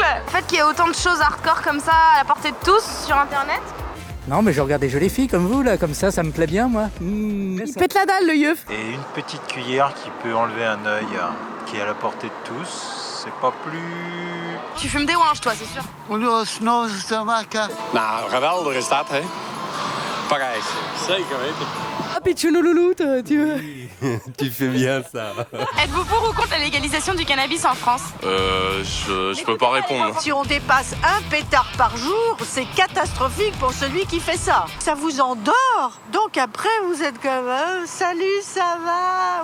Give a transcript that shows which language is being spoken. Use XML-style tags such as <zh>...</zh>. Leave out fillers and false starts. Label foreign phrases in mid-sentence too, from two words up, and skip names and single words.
<fr>Le fait qu'il y ait autant de choses hardcore comme ça à la portée de tous sur Internet. Non, mais je regarde des jolies filles comme vous, là, comme ça me plaît bien, moi. Il pète la dalle, le yeuf. Et une petite cuillère qui peut enlever un œil qui est à la portée de tous, c'est pas plus... Tu fumes des ouinges, toi, c'est sûr.</fr> <nl>Nou, geweldige stad, hè? Parijs. Zeker weten.</nl> <fr>Ah, Pichounou loulou, Tu fais bien ça. Êtes-vous pour ou contre la légalisation du cannabis en France? Je peux pas répondre. Si on dépasse un pétard par jour, c'est catastrophique pour celui qui fait ça. Ça vous endort. Donc après, vous êtes comme salut, ça va?</fr>